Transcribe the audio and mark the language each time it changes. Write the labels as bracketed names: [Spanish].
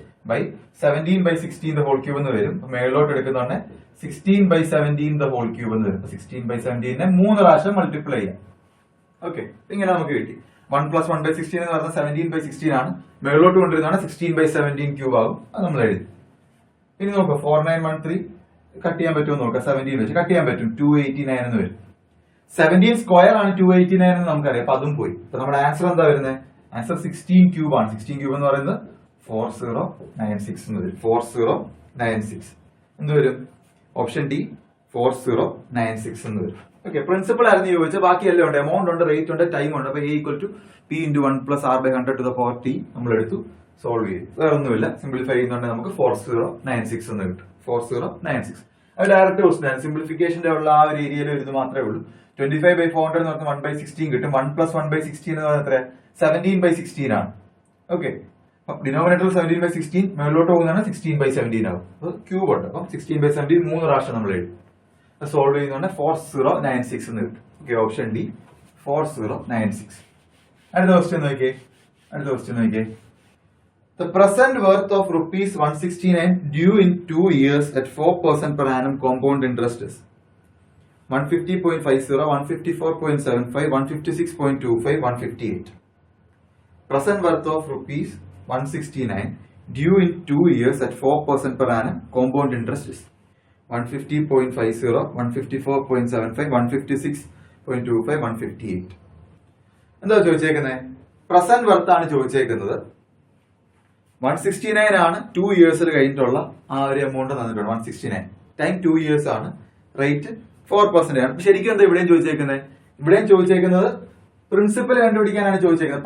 [Malayalam] 4,913/17/16 the whole cube എന്ന് വരും. മേളിലോട്ട് എടുക്കുന്നതാണ് 16/17 the whole cube എന്ന് വരും. 16/17 3 പ്രാവശ്യം മൾട്ടിപ്ലൈ ചെയ്യാം. ഓക്കെ, ഇങ്ങനെ നമുക്ക് കിട്ടി. 1 plus 1/16 എന്ന് പറഞ്ഞാൽ 17/16 ആണ്. മേളിലോട്ട് കൊണ്ടിരുന്നതാണ് 16/17 ക്യൂബ് ആകും. അത് നമ്മൾ എഴുതി. ഇനി നോക്കുക, 4,913 കട്ട് ചെയ്യാൻ പറ്റുമോ നോക്കാം. 17 വെച്ച് കട്ട് ചെയ്യാൻ പറ്റും. 289 എന്ന് വരും. 17 സ്ക്വയർ ആണ് 289 എന്ന് നമുക്കറിയാം. അപ്പൊ അതും പോയി. അപ്പൊ നമ്മുടെ ആൻസർ എന്താ വരുന്നത്? ആൻസർ 16 ക്യൂബ് ആണ്. 16 ക്യൂബ് എന്ന് പറയുന്നത് 4096 എന്ന് വരും. 4096 എന്ത് വരും? ഓപ്ഷൻ ഡി 4096 എന്ന് വരും. ഓക്കെ, പ്രിൻസിപ്പൾ ആയിരുന്നു ചോദിച്ചത്. ബാക്കി എല്ലാം ഉണ്ട്. എമൗണ്ട് ഉണ്ട്, റേറ്റ് ഉണ്ട്, ടൈം ഉണ്ട്. അപ്പൊ A = P into 1 plus R/100 to the power T നമ്മൾ എടുത്തു, സോൾവ് ചെയ്തു. വേറെ ഒന്നുമില്ല. സിംപ്ലിഫൈ ചെയ്യുന്നുണ്ടെങ്കിൽ നമുക്ക് 4096 എന്ന് കിട്ടും. 4096 അത് ഡയറക്റ്റ് ക്വസ്റ്റൻ ആണ്. സിംപ്ലിഫിക്കേഷന്റെ ഉള്ള ആ ഒരു ഏരിയയിൽ ഇത് മാത്രമേ ഉള്ളൂ. 25/400 എന്ന് പറഞ്ഞാൽ 1/16 കിട്ടും. 1 plus 1/16 എന്ന് പറഞ്ഞാൽ എത്ര? 17/16 ആണ്. ഓക്കെ, ഡിനോമിനേറ്റർ 17/16 മേളിലോട്ട് പോകുന്നതാണ് 16/17 ആവും. ക്യൂബ് ഉണ്ട്. അപ്പം 16/17 3 പ്രാവശ്യം നമ്മൾ എഴുതും. സോൾവ് ചെയ്യുന്നതാണ് 4096 എന്ന് കിട്ടും. Okay, option D 4096. അടുത്ത ക്വസ്റ്റ്യൻ നോക്കിയേ. അടുത്ത ക്വസ്റ്റ്യൻ നോക്കിയേ. [English] The present worth of rupees 169 due in 2 years at 4% per annum compound interest is 150.50, 154.75, 156.25, 158. Present worth of rupees 169 due in 2 years at 4% per annum compound interest is 150.50, 154.75, 156.25, 158. [Malayalam] എന്താ ചോദിച്ചേക്കുന്നത്? Present worth ആണ് ചോദിച്ചേക്കുന്നത്. 169 ആണ് 2 ഇയേഴ്സിൽ കഴിഞ്ഞിട്ടുള്ള ആ ഒരു amount തന്നിട്ടുണ്ട്. 169 time 2 years ആണ്, rate 4% ആണ്. ശരിക്കും എന്താ ഇവിടെയും ചോദിച്ചേക്കുന്നത് പ്രിൻസിപ്പൽ കണ്ടുപിടിക്കാനാണ് ചോദിച്ചേക്കുന്നത്.